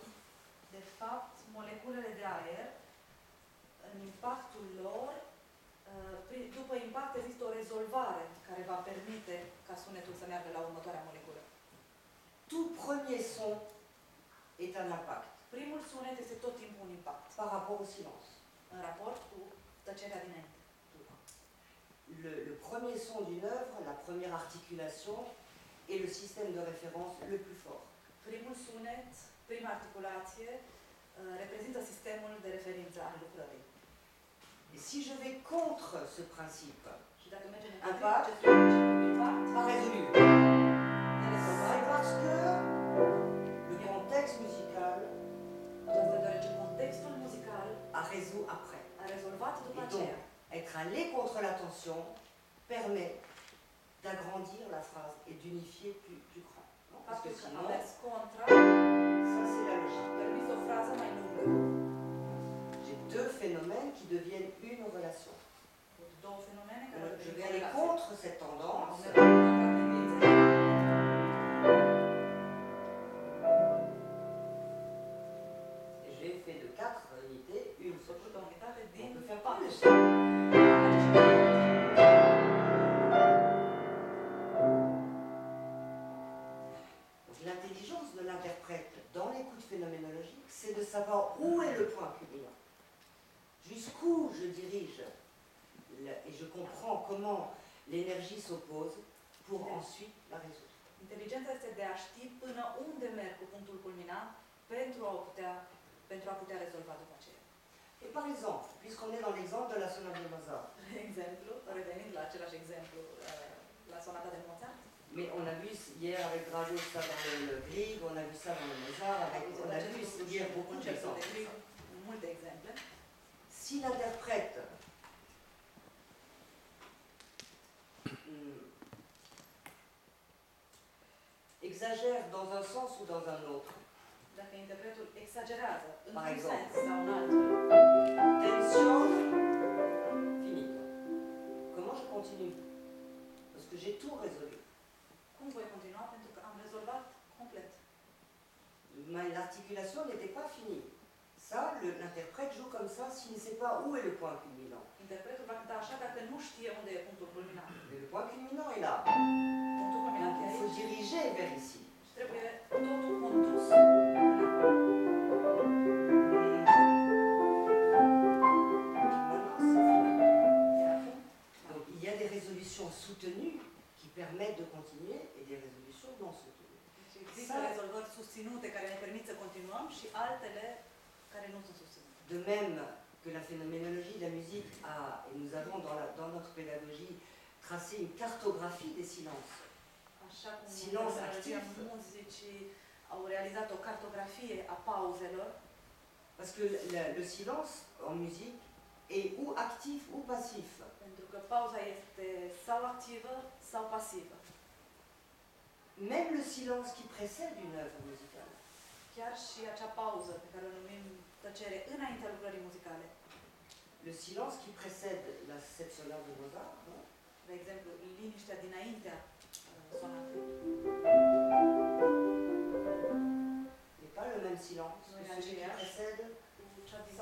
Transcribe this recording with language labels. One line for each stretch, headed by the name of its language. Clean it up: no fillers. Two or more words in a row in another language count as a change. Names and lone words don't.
Romanian: De fapt, moleculele de aer, în impactul lor, după impact există o rezolvare care va permite ca sunetul să meargă la următoarea moleculă.
French: Tout premier son est un impact
Romanian: Primul sunet este tot timpul un impact,
French: par rapport au silence.
Romanian: în raport cu tăcerea dinainte.
French: Le premier son d'une œuvre, la première articulation, est le système de référence le plus fort.
Romanian: Primul sunet, prima articulație, reprezintă sistemul de referință al lucrării.
French: Et si je vais contre ce principe,
Romanian: Și dacă mergem în
French: Impact.
Romanian: impact,
French: pas résolu.
Romanian: nerezolvat,
French: C'est parce que le contexte musical
Romanian: asta deoarece contextul muzical
French: a résolu après.
Romanian: a rezolvat după
French: Et donc,
Romanian: aceea.
French: être allé contre la tension permet d'agrandir la phrase et d'unifier plus grand. Non, parce que
Romanian: Faptul că am
French: sinon,
Romanian: mers contra,
French: ça c'est la logique.
Romanian: permis o frază mai lungă.
French: J'ai deux phénomènes qui deviennent une relation.
Romanian: Două fenomene care
French: Donc, je
Romanian: devenit
French: vais aller
Romanian: corelație.
French: contre cette
Romanian: Am
French: tendance
Romanian: mers contra tendinței.
French: et j'ai fait de 4 unités une seule.
Romanian: Făcut o unitate din
French: On peut faire
Romanian: patru.
French: plus. Donc, l'intelligence de l'interprète dans l'écoute phénoménologique, c'est de savoir où est le point culminant, jusqu'où je dirige, et je comprends comment l'énergie s'oppose pour ensuite la résoudre.
Romanian: Inteligența este de a ști până unde merg cu punctul culminant pentru a putea rezolva după aceea.
French: Et par exemple, puisqu'on est dans l'exemple de la sonate de Mozart,
Romanian: De exemplu, revenind la același exemplu, la sonata de Mozart,
French: mais on a vu hier avec Drago ça dans le Grieg, on a vu ça dans le Mozart, on a vu hier beaucoup d'exemples.
Romanian: multe exemple.
French: Si l'interprète exagère dans un sens ou dans un autre,
Romanian: Dacă interpretul exagerează
French: Par
Romanian: într-un
French: exemple.
Romanian: sens sau în altul,
French: tension, finito. Comment je continue? Parce que j'ai tout résolu.
Romanian: cum voi continua? Pentru că am rezolvat complet.
French: L'articulation n'était pas finie. Ça, l'interprète joue comme ça s'il ne sait pas où est le point culminant.
Romanian: Interpretul va cânta așa dacă nu știe unde e punctul culminant.
French: Mais le point culminant est là.
Romanian: Punctul culminant
French: Donc
Romanian: e
French: il faut
Romanian: aici
French: diriger vers ici.
Romanian: și trebuie totul condus până acolo.
French: Maintenant, c'est fini.
Romanian: Iar acum,
French: Donc il y a des résolutions soutenues qui permettent de continuer et des résolutions non soutenues.
Romanian: deci există rezolvări susținute care ne permit să continuăm și altele care nu sunt susținute.
French: De même que la phénoménologie de la musique a, et nous avons dans notre pédagogie tracé une cartographie des silences.
Romanian: Așa cum
French: Silence
Romanian: fenomenologia activ. muzicii au realizat o cartografie a pauzelor,
French: Parce que le silence en musique est ou actif ou passif.
Romanian: pentru că pauza este sau activă sau pasivă.
French: Même le silence qui précède une œuvre musicale.
Romanian: Chiar și acea pauză pe care o numim tăcere înaintea lucrării muzicale.
French: Le silence qui précède cette sonate de Mozart, non?
Romanian: De exemplu, liniștea dinaintea sonatei.
French: n'est pas le même silence Oui, que celui qui Andrea. précède
Romanian: Cu cea din